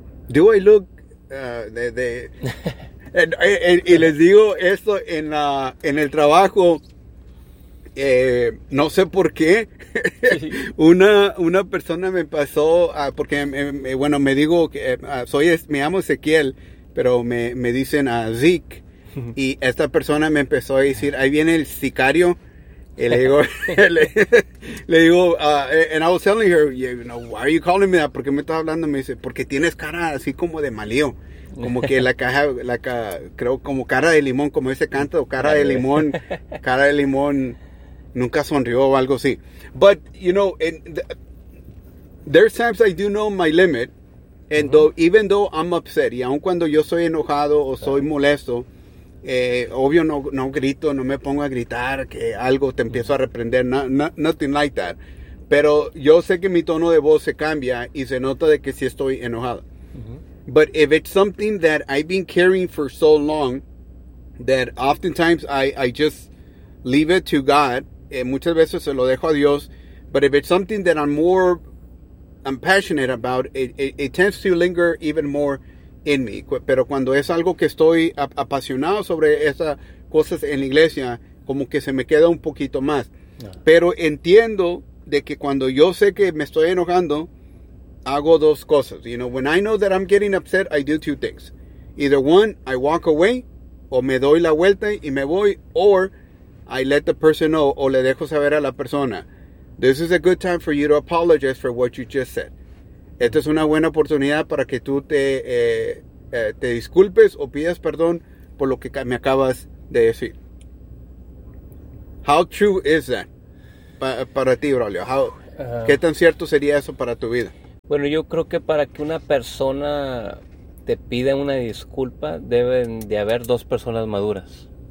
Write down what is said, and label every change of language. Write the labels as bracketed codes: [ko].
[en] Do I look [es] y les digo esto en el trabajo, no sé por qué una persona me pasó porque bueno, me digo que me llamo Ezequiel, pero me dicen a Zeke, y esta persona me empezó a decir: ahí viene el sicario. Y le digo, [en] and I was telling her, you know, why are you calling me that? [es] ¿Por qué me estás hablando? Me dice, porque tienes cara así como de malío, como que la caja, creo como cara de limón, como ese canto, cara de limón, nunca sonrió o algo así. [en] But, you know, there's times I do know my limit, and mm-hmm. though, even though I'm upset, [es] y aun cuando yo soy enojado o soy molesto, obvio no grito, no me pongo a gritar que algo, te empiezo a reprender, [en] nothing like that, [es] pero yo sé que mi tono de voz se cambia y se nota de que sí estoy enojado. [en] But if it's something that I've been carrying for so long that oftentimes I just leave it to God, [es] muchas veces se lo dejo a Dios, [en] but if it's something that I'm passionate about, it tends to linger even more [es] en mí. Pero cuando es algo que estoy apasionado sobre esas cosas en la iglesia, como que se me queda un poquito más. No. Pero entiendo de que cuando yo sé que me estoy enojando, hago dos cosas. [en] You know, when I know that I'm getting upset, I do two things. Either one, I walk away, [es] o me doy la vuelta y me voy, [en] or I let the person know, [es] o le dejo saber a la persona, [en] this is a good time for you to apologize for what you just said. [es] Esta es una buena oportunidad para que tú te disculpes o pidas perdón por lo que me acabas de decir. [en] How true is that? [es] Para ti, Braulio, ¿qué tan cierto sería eso para tu vida? Bueno, yo creo que para que una persona te pida una disculpa, deben de haber dos personas maduras.